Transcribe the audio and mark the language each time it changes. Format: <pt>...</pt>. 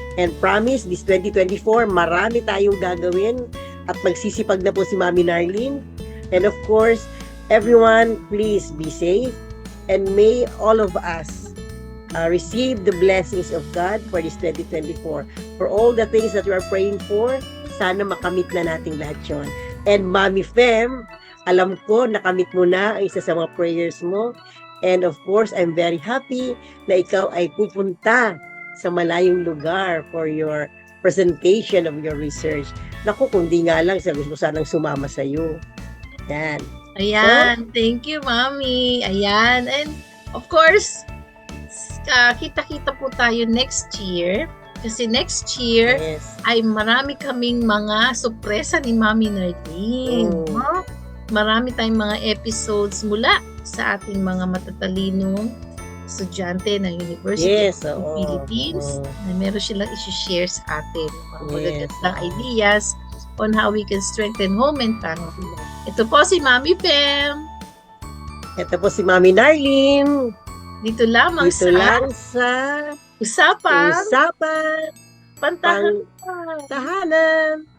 <en>And promise, this 2024,</en> <tl>marami tayong gagawin at magsisipag na po si Mami Narlene.</tl> <en>And of course, everyone, please be safe. And may all of us receive the blessings of God for this 2024. For all the things that we are praying for,</en> <tl>sana makamit na nating lahat yun. And Mami Fem, alam ko nakamit mo na ang isa sa mga prayers mo.</tl> <en>And of course, I'm very happy</en> <tl>na ikaw ay pupunta sa malayong lugar</tl> <en>for your presentation of your research.</en> <tl>Naku, kung di nga lang, gusto sanang sumama sa iyo. Yan.</tl> <en>Ayan. Thank you, Mami. Ayan. And of course,</en> <tl>kita-kita po tayo</tl> <en>next year.</en> <tl>Kasi next year ay marami kaming mga sorpresa ni Mami Narlene. No? Marami tayong mga episodes mula sa ating mga matatalinong estudyante ng University of the Philippines na meron silang isi-share sa atin. Mga magagandang ideas</tl> <en>on how we can strengthen home and family life.</en> <tl>Ito po si Mami Pem. Ito po si Mami Narlene. Dito lamang Dito lang sa Usapang Usapan Pantahanan. Tahanan.</tl>